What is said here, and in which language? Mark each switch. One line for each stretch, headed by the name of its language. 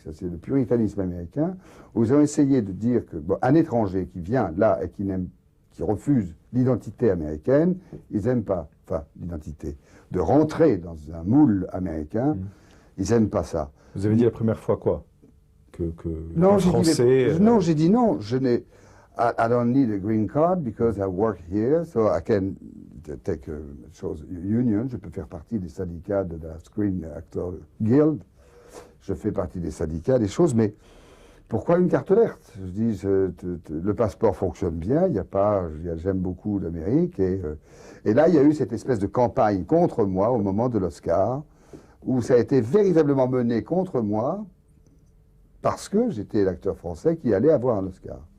French: Ça, c'est le puritanisme américain, où ils ont essayé de dire que un étranger qui vient là et qui refuse l'identité américaine, ils n'aiment pas, enfin, l'identité, de rentrer dans un moule américain, ils n'aiment pas ça. Vous avez dit la première fois quoi? Non, Français... non, j'ai dit non, je n'ai...
English: I don't need a green card because I work here, so I can take a union.
French: Je peux faire partie des syndicats de la Screen Actor Guild. Je fais partie des syndicats, des choses, mais pourquoi une carte verte? Je dis, le passeport fonctionne bien, il n'y a pas, j'aime beaucoup l'Amérique, et là, il y a eu cette espèce de campagne contre moi au moment de l'Oscar, où ça a été véritablement mené contre moi, parce que j'étais l'acteur français qui allait avoir un Oscar.